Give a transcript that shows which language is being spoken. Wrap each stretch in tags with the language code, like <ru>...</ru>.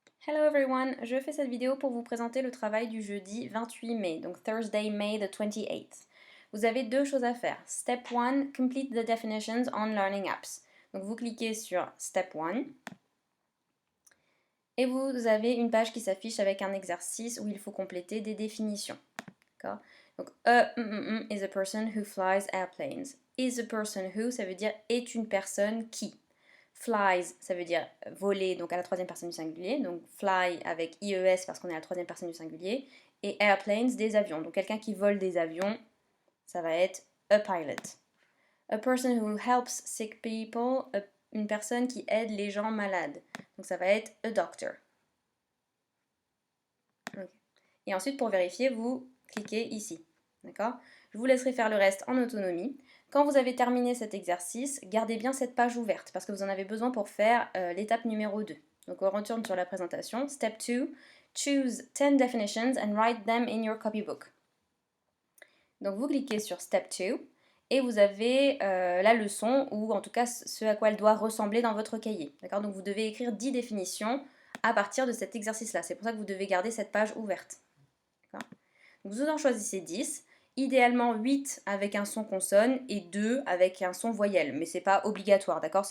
<en>Hello everyone,</en> <fr>je fais cette vidéo pour vous présenter le travail du jeudi 28 mai, donc</fr> <en>Thursday, May the 28th.</en> <fr>Vous avez deux choses à faire.</fr> <en>Step 1, complete the definitions on learning apps.</en> <fr>Donc vous cliquez sur Step 1 et vous avez une page qui s'affiche avec un exercice où il faut compléter des définitions. D'accord?</fr> <en>Donc is a person who flies airplanes. Is a person who,</en> <fr>ça veut dire est une personne qui. Flies, ça veut dire voler, donc à la troisième personne du singulier, donc fly avec IES parce qu'on est à la troisième personne du singulier, et airplanes, des avions. Donc quelqu'un qui vole des avions, ça va être</fr> <en>a pilot. A person who helps sick people,</en> <fr>une personne qui aide les gens malades. Donc ça va être</fr> <en>a doctor.</en> <fr>Okay. Et ensuite, pour vérifier, vous cliquez ici. D'accord? Je vous laisserai faire le reste en autonomie. Quand vous avez terminé cet exercice, gardez bien cette page ouverte parce que vous en avez besoin pour faire l'étape numéro 2. Donc on retourne sur la présentation.</fr> <en>Step 2, choose 10 definitions and write them in your copybook.</en> <fr>Donc vous cliquez sur Step 2 et vous avez la leçon ou en tout cas ce à quoi elle doit ressembler dans votre cahier. D'accord? Donc vous devez écrire 10 définitions à partir de cet exercice-là. C'est pour ça que vous devez garder cette page ouverte. Donc vous en choisissez 10, idéalement 8 avec un son consonne et 2 avec un son voyelle, mais c'est pas obligatoire, d'accord?</fr>